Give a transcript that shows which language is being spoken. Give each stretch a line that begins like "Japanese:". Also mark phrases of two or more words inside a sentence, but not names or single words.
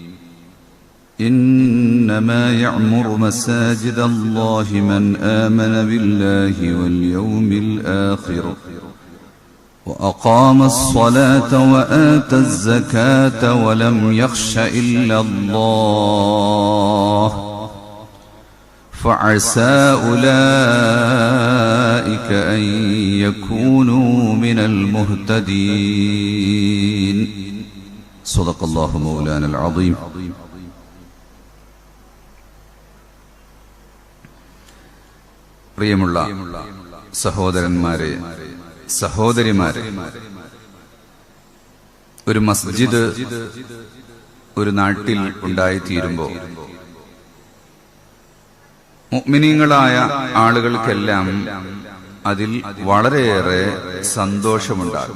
Arabic: إنما يعمر مساجد الله من آمن بالله واليوم الآخر وأقام الصلاة وآتى الزكاة ولم يخش إلا الله فعسى أولئك أن يكونوا من المهتدين. صدق الله مولانا العظيم.
Malayalam: പ്രിയമുള്ള സഹോദരന്മാരെ, സഹോദരിമാരെ, ഒരു മസ്ജിദ് ഒരു നാട്ടിൽ ഉണ്ടായിത്തീരുമ്പോൾ മുഅ്മിനീങ്ങളായ ആളുകൾക്കെല്ലാം അതിൽ വളരെയേറെ സന്തോഷമുണ്ടാകും.